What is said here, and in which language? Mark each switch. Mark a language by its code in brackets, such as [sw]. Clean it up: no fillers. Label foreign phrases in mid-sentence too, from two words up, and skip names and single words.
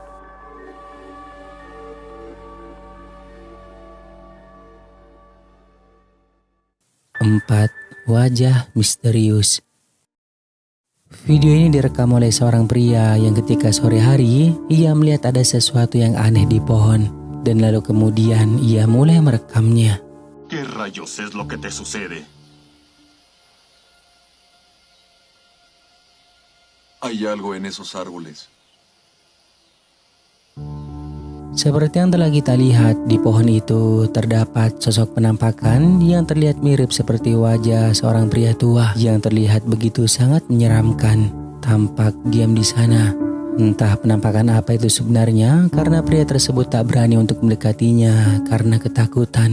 [id] 4. Wajah misterius. Video ini direkam oleh seorang pria yang ketika sore hari ia melihat ada sesuatu yang aneh di pohon, dan lalu kemudian ia mulai merekamnya. [es] ¿Qué rayos es lo que te sucede? Hay algo en esos árboles. [id] Seperti yang telah kita lihat, di pohon itu terdapat sosok penampakan yang terlihat mirip seperti wajah seorang pria tua yang terlihat begitu sangat menyeramkan, tampak diam di sana. Entah penampakan apa itu sebenarnya, karena pria tersebut tak berani untuk mendekatinya karena ketakutan.